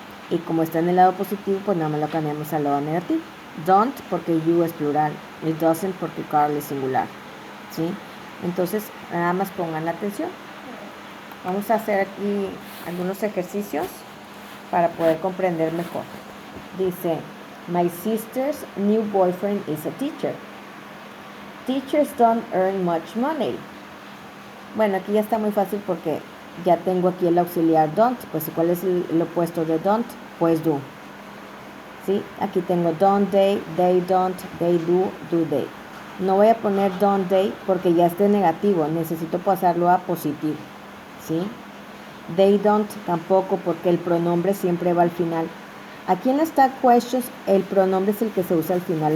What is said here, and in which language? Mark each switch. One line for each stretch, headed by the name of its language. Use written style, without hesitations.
Spanish: Y como está en el lado positivo, pues nada más lo cambiamos al lado negativo. Don't porque you es plural. Y doesn't porque Carl es singular. ¿Sí? Entonces, nada más pongan la atención. Vamos a hacer aquí algunos ejercicios para poder comprender mejor.
English: Dice, my sister's new boyfriend is a teacher. Teachers don't earn much money.
Spanish: Bueno, aquí ya está muy fácil porque ya tengo aquí el auxiliar don't. Pues ¿cuál es el opuesto de don't? Pues do. ¿Sí? Aquí tengo
English: don't they don't, they do they.
Spanish: No voy a poner don't they porque ya esté negativo. Necesito pasarlo a positivo. ¿Sí?
English: They don't
Spanish: tampoco porque el pronombre siempre va al final. Aquí en las tag questions el pronombre es el que se usa al final.